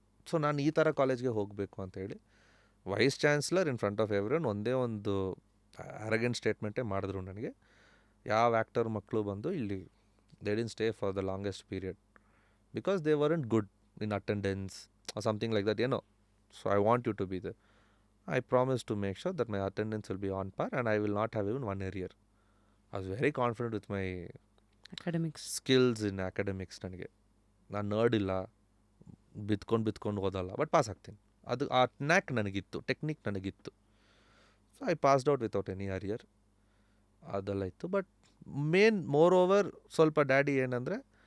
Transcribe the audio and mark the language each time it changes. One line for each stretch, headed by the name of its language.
Kannada: So ನಾನು ಈ ಥರ ಕಾಲೇಜ್ಗೆ ಹೋಗಬೇಕು ಅಂತೇಳಿ vice chancellor
English: in front of everyone
Kannada: ಒಂದೇ ಒಂದು ಅರಗೆಂಟ್ ಸ್ಟೇಟ್ಮೆಂಟೇ ಮಾಡಿದ್ರು ನನಗೆ. ಯಾವ ಆ್ಯಕ್ಟರ್ ಮಕ್ಕಳು ಬಂದು ಇಲ್ಲಿ
English: They didn't stay for the longest period because they weren't good in attendance or something like that, ಏನೋ. So I want you to be there. I promise to make sure that my attendance will be on par and I will not have even 1 arrear. I was very confident with my skills in academics.
Kannada: ನನಗೆ ನಾನು ನರ್ಡ್ ಇಲ್ಲ, ಬಿತ್ಕೊಂಡು ಓದಲ್ಲ, but pass ಆಗ್ತೀನಿ. ಅದು ಆ ನ್ಯಾಕ್ ನನಗಿತ್ತು, technique ನನಗಿತ್ತು.
English: so I passed out without any arrear,
Kannada: ಅದೆಲ್ಲ ಇತ್ತು. But more over ಸ್ವಲ್ಪ ಡ್ಯಾಡಿ ಏನಂದರೆ